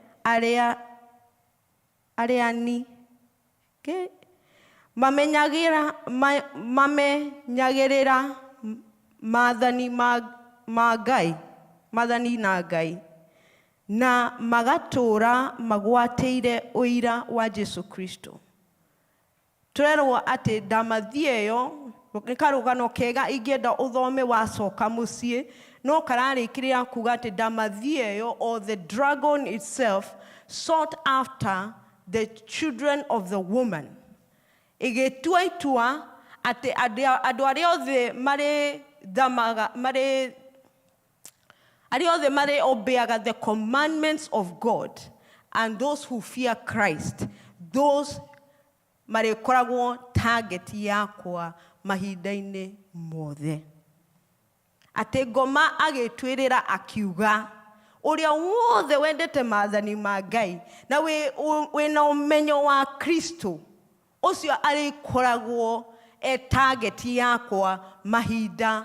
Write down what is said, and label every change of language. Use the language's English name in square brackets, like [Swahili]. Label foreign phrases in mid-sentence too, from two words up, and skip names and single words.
[Kikuyu] arĩani mamenyagĩrĩra maathani ma Ngai na magatũũra magwatĩire ũira wa Jesu Kristo tũrerwo atĩ ndamathia ĩyo nĩ karũgano kega ingĩenda ũthome wacoka mũciĩ no kararĩkĩrĩra kuga atĩ ndamathia ĩyo [English] or the dragon itself sought after the children of the woman [Kikuyu] igĩtua itua atĩ andũ arĩa othe marĩ obeyaga [English] the commandments of God and those who fear Christ those [Kikuyu] marĩkoragwo target yakwa mahinda-inĩ mothe atĩ ngoma agĩtwĩrĩra akiuga ũrĩa wothe wendete maathani ma Ngai na wĩna ũmenyo wa Kristo ũcio arĩkoragwo target yakwa mahinda